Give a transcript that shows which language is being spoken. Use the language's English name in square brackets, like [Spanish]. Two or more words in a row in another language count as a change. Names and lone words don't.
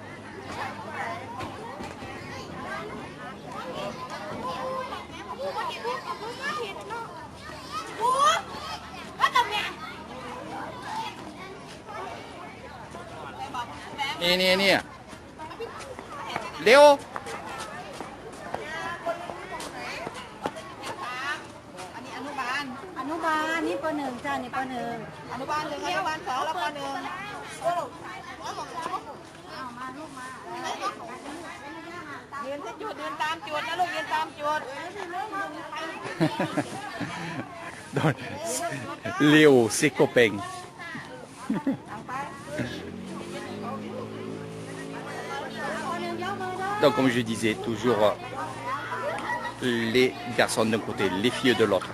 [French] Ni. Léo. [Thai] อนุบาลนี่ป.1 จ้านี่ป.1 อนุบาล1อนุบาล2แล้วป.1 [French] Donc, Léo, ses copains. Donc, comme je disais, toujours les garçons d'un côté, les filles de l'autre.